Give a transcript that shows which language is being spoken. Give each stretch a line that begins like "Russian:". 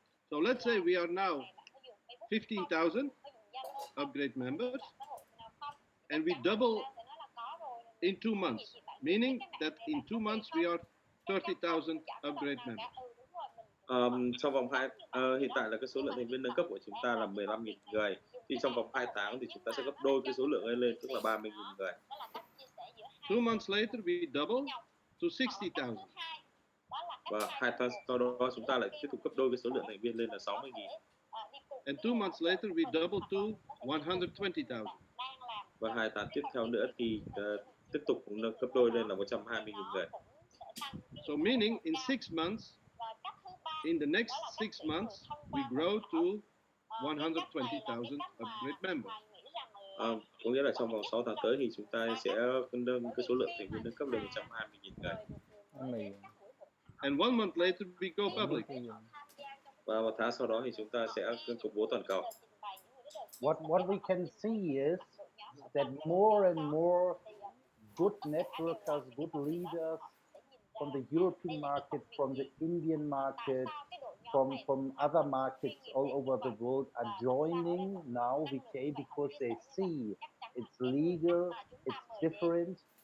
English: So let's say we are now 15,000 upgrade members, and we double in 2 months, meaning that in 2 months we are 30,000 upgrade members.
Vietnamese: Trong vòng hiện tại là cái số lượng thành viên nâng cấp của chúng ta là 15.000 người. Thì trong vòng 2 tháng thì chúng ta sẽ gấp đôi cái số lượng ấy lên, tức là 30.000 người.
English: 2 months later, we double to 60,000.
Vietnamese: Và 2 tháng sau đó chúng ta lại tiếp tục gấp đôi cái số lượng thành viên lên là 60.000.
English: And 2 months later, we double to 120,000.
Vietnamese: Và 2 tháng tiếp theo nữa thì tiếp tục gấp đôi lên là 120.000 người.
English: So meaning in 6 months, in the next 6 months, we grow to 120,000 upgrade members.
Vietnamese: Có nghĩa là trong vòng 6 tháng tới thì chúng ta sẽ nâng cái số lượng thành viên nâng cấp lên 120.000 người.
English: And 1 month later, we go public.
Vietnamese: Và một tháng sau đó thì chúng ta sẽ công bố toàn cầu.
English: What we can see is that more and more good networkers, good leaders from the European market, from the Indian market, from other markets all over the world are joining now Vitae because they see it's legal, it's different.